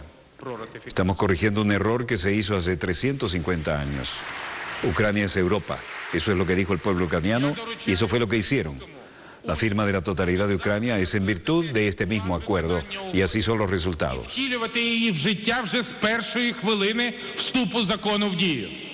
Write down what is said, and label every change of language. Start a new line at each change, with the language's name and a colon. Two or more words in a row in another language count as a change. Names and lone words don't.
Spanish: Estamos corrigiendo un error que se hizo hace 350 años. Ucrania es Europa. Eso es lo que dijo el pueblo ucraniano y eso fue lo que hicieron. La firma de la totalidad de Ucrania es en virtud de este mismo acuerdo y así son los resultados.
Ukrainian: Втілювати її в життя вже з першої хвилини вступу закону в дію.